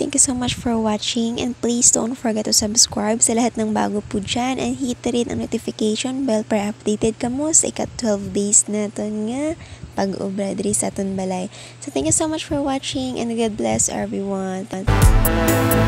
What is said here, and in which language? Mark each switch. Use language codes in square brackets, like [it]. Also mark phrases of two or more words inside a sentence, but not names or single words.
[en] Thank you so much for watching and please don't forget to subscribe [tl] sa lahat ng bago po dyan [en] and hit [tl] rin ang [en] notification bell [hil] para updated kamo sa ika-12 [en] days [hil] natin nga pag-obra diri sa aton balay. [en] So thank you so much for watching and God bless everyone.